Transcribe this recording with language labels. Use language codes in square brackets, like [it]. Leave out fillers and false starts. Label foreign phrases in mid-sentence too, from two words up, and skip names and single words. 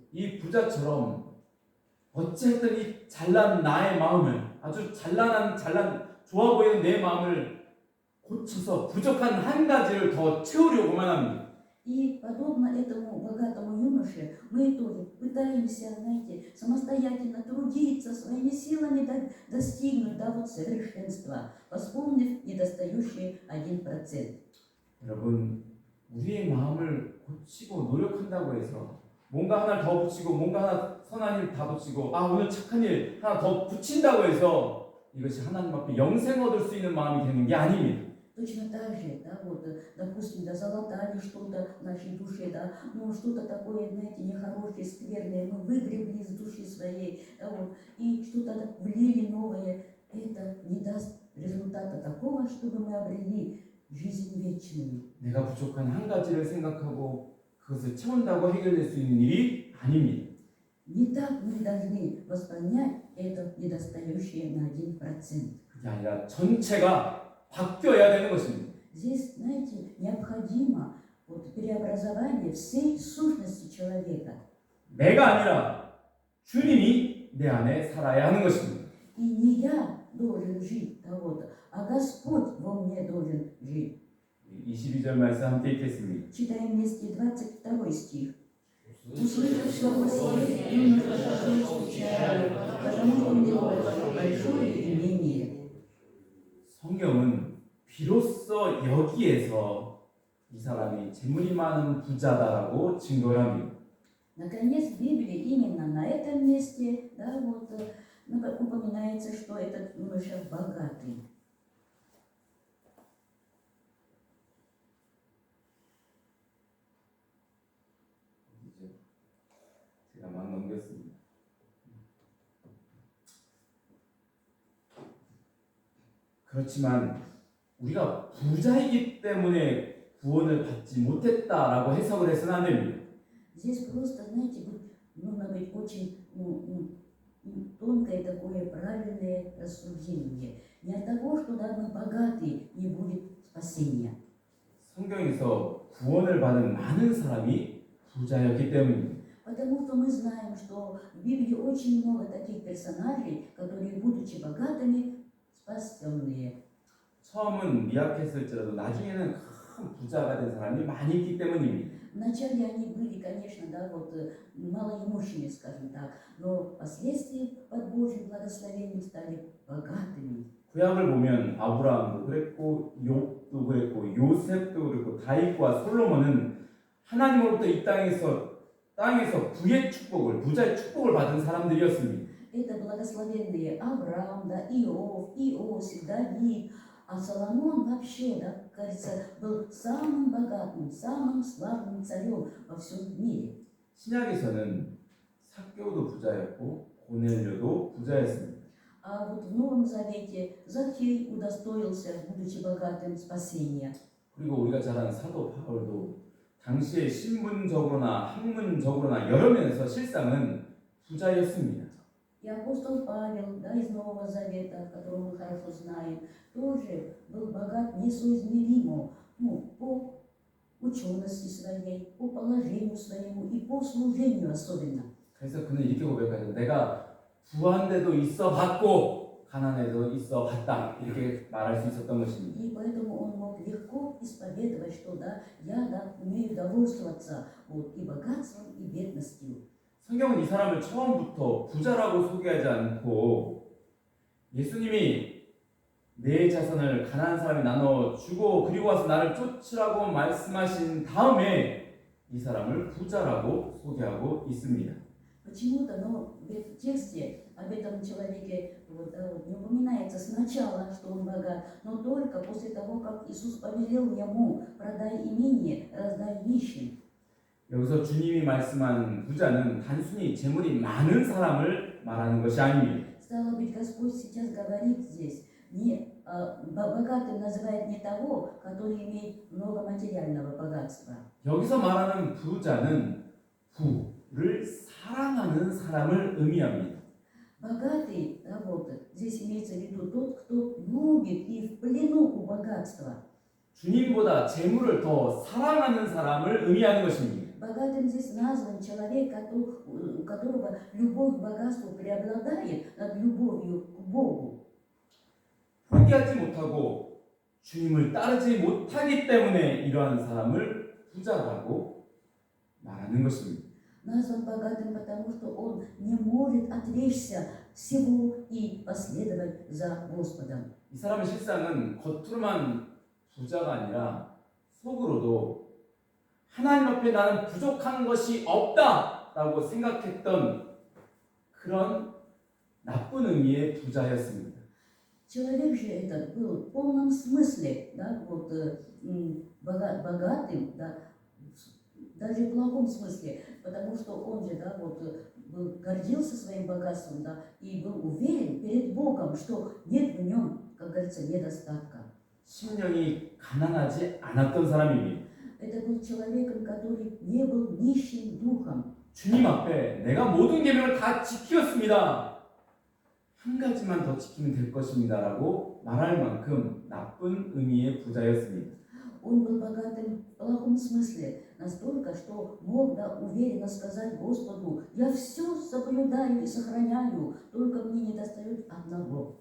[ko] 이 부자처럼 어쨌든 이 잘난 나의 마음을 아주 잘난 좋아 보이는 내 마음을 고쳐서 부족한 한 가지를 더 채우려고만 합니다. [ru] И подобно этому богатому юноше, мы тоже пытаемся, знаете, самостоятельно трудиться, своими силами достигнуть до вот совершенства, восполнив недостающий 1%. [ko] 여러분, 우리의 마음을 고치고 노력한다고 해서 뭔가 하나 더 붙이고 뭔가 하나 선한 일 다 붙이고 오늘 착한 일 하나 더 붙인다고 해서 이것이 하나님 앞에 영생 얻을 수 있는 마음이 되는 게 아닙니다. [ru] Точно так же, да, вот, допустим, да, залатали что-то в нашей душе, да, ну, что-то такое, знаете, нехорошее, скверное, мы выгребли из души своей, да, вот, и что-то влили новое, это не даст результата такого, чтобы мы обрели жизнь вечную. [ko] 내가 부족한 한 가지를 생각하고 그것을 채운다고 해결될 수 있는 일이 아닙니다. [ru] Не так мы должны восполнять это недостающее на 1%. [ko] 그게 아니라 전체가 바뀌어야 되는 것입니다. [ru] Здесь, знаете, необходимо вот преобразование всей сущности человека. [ko] 내가 아니라 주님이 내 안에 살아야 하는 것입니다. [ru] И не я должен жить кого-то, а Господь во мне должен жить. [ko] 22절 말씀 함께 읽겠습니다. [ru] Читаем вместе 22 стих. Услышав слово Сие, юноша пошел с печалью, потому что у него большое имение. [ko] 성경은 비로소 여기에서 이 사람이 재물이 많은 부자다라고 증거를 합니다. [ru] Наконец, в Библии именно на этом месте, да, вот, упоминается, что этот юноша богатый. [ko] 제가 막 넘겼습니다. 그렇지만 우리가 부자이기 때문에 구원을 받지 못했다라고 해석을 해서는 안 됩니다. [ru] Здесь просто, знаете, нужно быть очень тонкое такое правильное рассуждение. Не от того, что да, мы богаты, не будет спасения. [ko] 성경에서 구원을 받은 많은 사람이 부자였기 때문입니다. [ru] Потому что мы знаем, что в Библии очень много таких персонажей, которые, будучи богатыми, спасенные. [ko] 처음은 미약했을지라도 나중에는 큰 부자가 된 사람이 많이 있기 때문입니다. [ru] Вначале они были, конечно, да, вот малоимущими, скажем так, но впоследствии под Божьим благословением стали богатыми. [ko] 구약을 보면 아브라함도 그랬고 욥도 그랬고 요셉도 그랬고 다윗과 솔로몬은 하나님으로부터 이 땅에서 부의 축복을 부자의 축복을 받은 사람들이었습니다. [ru] Это благословенные Авраам, да, Иов, Иосиф, Давид. А Соломон вообще, да, кажется, был самым богатым, самым славным царем во всем мире. [ko] 신약에서는 삭개오도 부자였고 고넬료도 부자였습니다. [ru] А вот в Новом Завете Захей удостоился, будучи богатым, спасения. [ko] 그리고 우리가 잘 아는 사도 바울도 당시에 신분적으로나 학문적으로나 여러 면에서 실상은 부자였습니다. [ru] И апостол Павел, да, из Нового Завета, которого мы хорошо знаем, тоже был богат несоизмеримо, по учености своей, по положению своему и по служению особенно. [ko] 그래서 그는 이렇게 고백하죠. 내가 부한데도 있어 봤고 가난해도 있어 봤다. 이렇게 말할 수 있었던 것입니다. [ru] И поэтому он мог легко исповедовать, что да, я да, умею довольствоваться вот, и богатством, и бедностью. [ko] 성경은 이 사람을 처음부터 부자라고 소개하지 않고 예수님이 내 자손을 가난한 사람이 나눠주고 그리고 와서 나를 쫓으라고 말씀하신 다음에 이 사람을 부자라고 소개하고 있습니다. [ru] Почему-то, но в тексте об этом человеке вот, да, вот, не упоминается сначала, что он богат, но только после того, как Иисус повелел ему: продай имение, раздай нищим. [ko] 여기서 주님이 말씀한 부자는 단순히 재물이 많은 사람을 말하는 것이 아닙니다. [ru] Стало быть, Господь сейчас говорит здесь, богатым называет не того, который имеет много материального богатства. [ko] 여기서 말하는 부자는 부를 사랑하는 사람을 의미합니다. [ru] Богатый, да, вот, здесь имеется в виду тот, кто любит и в плену у богатства. [ko] 주님보다 재물을 더 사랑하는 사람을 의미하는 것입니다. [ru] Богатым здесь назван человек, у которого любовь к богатству преобладает над любовью к Богу. [ko] 포기하지 못하고 주님을 따르지 못하기 때문에 이러한 사람을 부자라고 말하는 것입니다. [ru] Назван богатым, потому что он не может отречься всего и последовать за Господом. [ko] 이 사람의 실상은 겉으로만 부자가 아니라 속으로도 하나님 앞에 나는 부족한 것이 없다라고 생각했던 그런 나쁜 의미의 부자였습니다. [ru] Человек же этот был в полном смысле, да, вот, богатым, да, даже в плохом смысле, потому что он же, да, вот, гордился своим богатством, да, и был уверен перед Богом, что нет в нем, как говорится, недостатка. [ko] 심령이 가난하지 않았던 사람입니다. [ru] Это был человеком, который не был нищим духом. [ko] 주님 앞에 내가 모든 계명을 다 지켰습니다. 한 가지만 더 지키면 될 것입니다라고 말할 만큼 나쁜 의미의 부자였습니다. [ru] он был богатым в плохом смысле, настолько, что мог уверенно сказать Господу: я все соблюдаю и сохраняю, только мне не достает одного.